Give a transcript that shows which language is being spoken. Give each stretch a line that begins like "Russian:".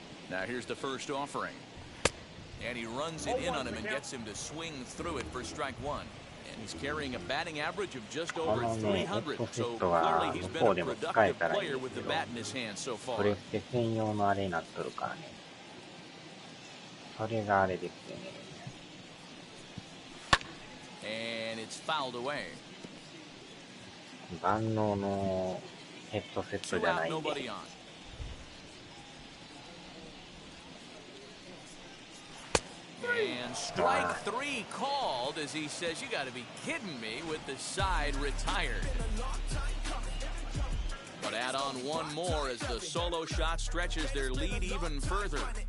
English: Now here's the first offering. And he runs it in on him and gets him to swing through it for strike 1. And he's carrying a batting average of just over 300. So clearly he's been a productive player with the bat in his hand so far.
Japanese: これって専用のあれになっとるからね。それがあれですよね。
English: And it's fouled away.
Japanese: 万能のヘッドセットじゃないんで。
English: And strike 3 called as he says, you got to be kidding me, with the side retired. But add on 1 more as the solo shot stretches their lead even further.